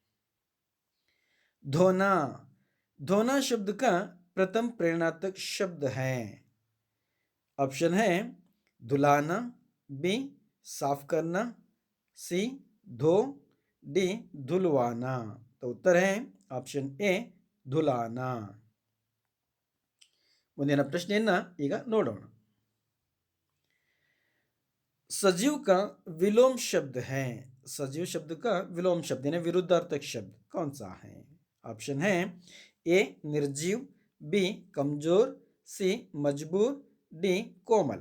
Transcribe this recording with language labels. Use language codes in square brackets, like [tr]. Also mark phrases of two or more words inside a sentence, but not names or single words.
[hi] धोना, धोना शब्द का प्रथम प्रेरणात्मक शब्द है। ऑप्शन है धुलाना, बी साफ करना, सी धो, डी धुलवाना। तो उत्तर है ऑप्शन ए धुलाना। [kn] ಮುಂದಿನ ಪ್ರಶ್ನೆಯನ್ನ ಈಗ ನೋಡೋಣ। [hi] सजीव का विलोम शब्द है। सजीव शब्द का विलोम शब्द यानी विरुद्धार्थक शब्द कौन सा है? ऑप्शन है ए निर्जीव, बी कमजोर, सी मजबूर, डी कोमल।